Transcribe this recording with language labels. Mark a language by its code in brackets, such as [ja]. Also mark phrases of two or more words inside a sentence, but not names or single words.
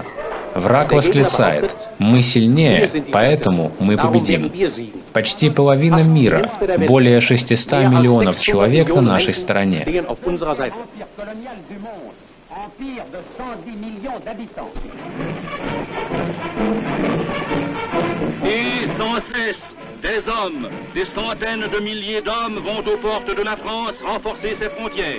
[ru] Враг восклицает: мы сильнее, поэтому мы победим. Почти половина мира, более 600 миллионов человек на нашей стороне. [fr] Et sans cesse, des hommes, des centaines de milliers d'hommes vont aux portes de la France renforcer ses frontières.